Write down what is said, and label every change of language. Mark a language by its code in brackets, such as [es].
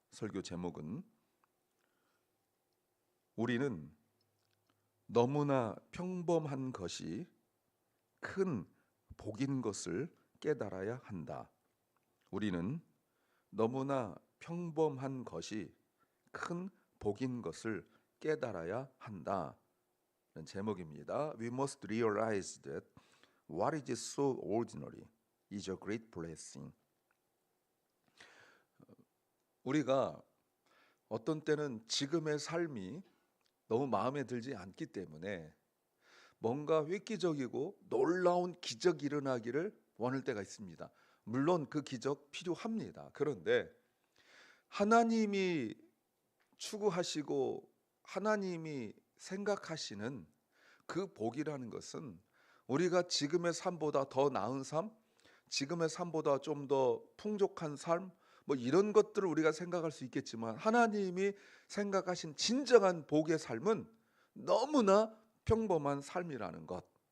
[ko] 설교 제목은 우리는 너무나 평범한 것이 큰 복인 것을 깨달아야 한다. 우리는 너무나 평범한 것이 큰 복인 것을 깨달아야 한다. 이런 제목입니다. [en] We must realize that what is so ordinary is a great blessing. [ko] 우리가 어떤 때는 지금의 삶이 너무 마음에 들지 않기 때문에 뭔가 획기적이고 놀라운 기적이 일어나기를 원할 때가 있습니다. 물론 그 기적 필요합니다. 그런데 하나님이 추구하시고 하나님이 생각하시는 그 복이라는 것은 우리가 지금의 삶보다 더 나은 삶, 지금의 삶보다 좀 더 풍족한 삶, 뭐 이런 것들을 우리가 생각할 수 있겠지만 하나님이 생각하신 진정한 복의 삶은 너무나 평범한 삶이라는 것.